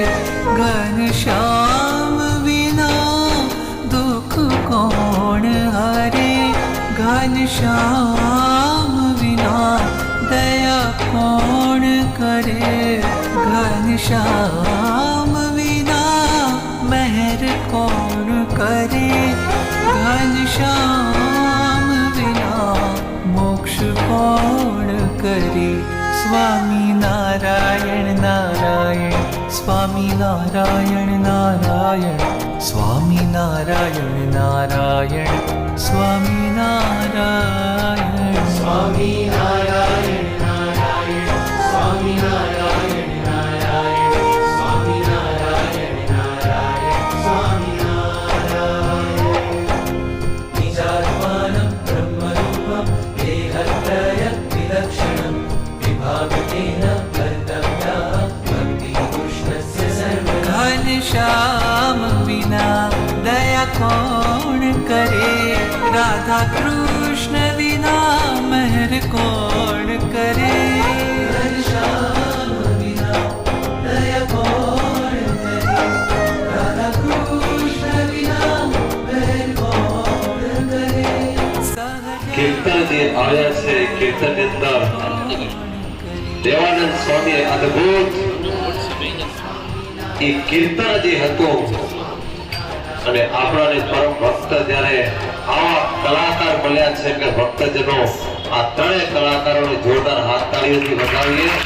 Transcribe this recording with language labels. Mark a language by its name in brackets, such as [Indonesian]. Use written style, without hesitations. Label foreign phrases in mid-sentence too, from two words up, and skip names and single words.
[Hindi] घनश्याम विना दुख कौन हरे, घनश्याम विना दया कौन करे, घनश्याम विना मेहर कौन करे, घनश्याम विना मोक्ष कौन करे। स्वामी नारायण नारायण, स्वामी नारायण नारायण, स्वामी नारायण नारायण, स्वामी नारायण, स्वामी नारायण नारायण, स्वामी नारायण नारायण, स्वामी नारायण नारायण, स्वामी नारायण। [Sanskrit] निजात्मानं ब्रह्मरूपं देहत्रय विलक्षणं विभागेन कर्तव्या भक्तिः कृष्णस्य सर्वदा। [Hindi] घनश्याम विना दया कौन करे, राधा कृष्ण विना मेहर कौन करे, घनश्याम विना दया कौन करे, राधा कृष्ण विना मेहर कौन करे। [Gujarati] कीर्तन જે આવ્યા છે કીર્તન ની અંદર દેવાનંદ સ્વામી અદ્ભુત એ કીર્તન જે હતું અને આપણાને પરમ ભક્ત જ્યારે આવા કલાકાર મળ્યા છે કે ભક્તજનો આ ત્રણેય કલાકારોને જોરદાર હાથ તાળીઓથી વધાવીએ।